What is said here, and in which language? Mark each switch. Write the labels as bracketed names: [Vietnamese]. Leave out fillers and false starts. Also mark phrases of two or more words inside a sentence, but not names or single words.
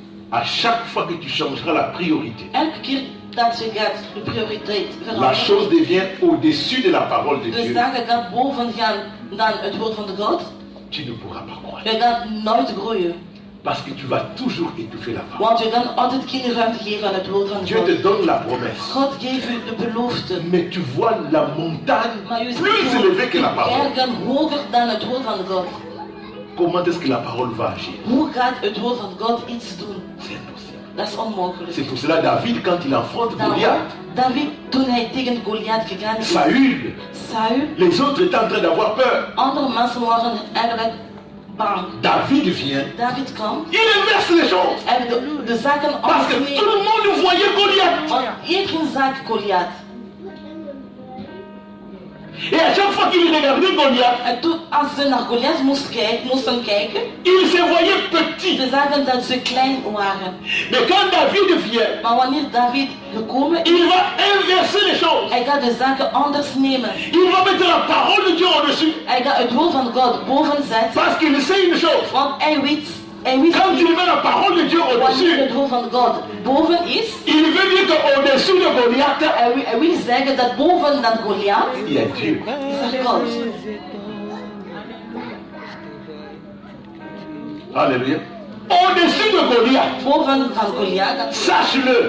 [French] À chaque fois que tu changeras la priorité, [Dutch] Elke keer dat je gaat de prioriteit [French] la [Dutch] veranderen. [French] chose devient au-dessus de la parole de [Dutch] De [French] Dieu. [Dutch] zaken gaat boven gaan dan het woord van de God. [French] Tu ne pourras pas croire. [Dutch] Je gaat nooit groeien. [French] Parce que tu vas toujours étouffer la parole. [Dutch] Want je kan altijd geen ruimte geven aan het woord van [French] Dieu [Dutch] God. [French] te donne la promesse. [Dutch] God geeft u de belofte. [French] Mais tu vois la montagne [Dutch] Maar u [French] plus [Dutch] ziet [French] élevée que la parole. [Dutch] bergen hoger dan het woord van God. [French] Comment est-ce que la parole va agir? [Dutch] Hoe gaat het woord van God iets doen? [French] C'est impossible. [Dutch] Dat is onmogelijk. [French] C'est pour cela David, quand il affronte [Dutch] Daarom, Goliath, David, toen hij tegen Goliath gegaan is, [French] Saül, [Dutch] Saul, [French] les autres étaient en train d'avoir peur. [Dutch] andere mensen waren eigenlijk bang. [French] David vient, [Dutch] David kwam [French] il inverse les choses. [Dutch] en de zaken [French] Parce que [Dutch] anders [French] tout le monde voyait Goliath. [Dutch] Want iedereen zag Goliath. [French] Et à chaque fois qu'il regardait Goliath, [Dutch] En toen, als ze naar Goliath moesten kijken, [French] il se voyait petit. [Dutch] ze zagen dat ze klein waren. [French] Mais quand David vient, [Dutch] Maar wanneer David gekomen is, [French] il va inverser les choses. [Dutch] hij gaat de zaken anders nemen. [French] Il va mettre la parole de Dieu au-dessus. [Dutch] Hij gaat het woord van God boven zetten. [French] Parce qu'il sait une chose. [Dutch] Want hij wist [French] Quand tu mets la parole de Dieu [Dutch] wanneer [French] au-dessus, [Dutch] het woord van God boven is, [French] il veut dire qu'au-dessus de Goliath, [Dutch] hij wil zeggen dat boven dat Goliath [French] il y a Dieu. [Dutch] is er God. [French] Alléluia. Au-dessus de Goliath, [Dutch] Boven van Goliath, [French] sache-le,